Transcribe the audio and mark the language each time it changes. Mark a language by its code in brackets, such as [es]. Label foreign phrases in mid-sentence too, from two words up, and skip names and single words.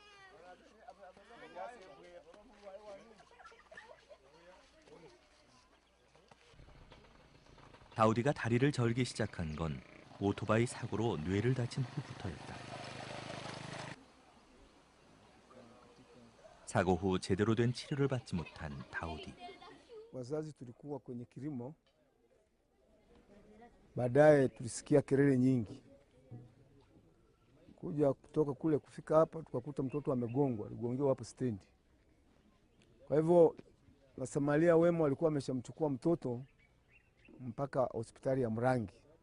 [ko] 다우디가 다리를 절기 시작한 건 오토바이 사고로 뇌를 다친 후부터였다. 사고 후 제대로 된 치료를 받지 못한 다우디. [sw] Wazazi tulikuwa kwenye kilimo, baadaye tulisikia kelele nyingi. Kuja kutoka kule kufika hapa tukakuta mtoto amegongwa, aligongewa hapo stendi. Kwa hivyo wasamaria wema walikuwa wameshamchukua mtoto mpaka hospitali ya Mrangi.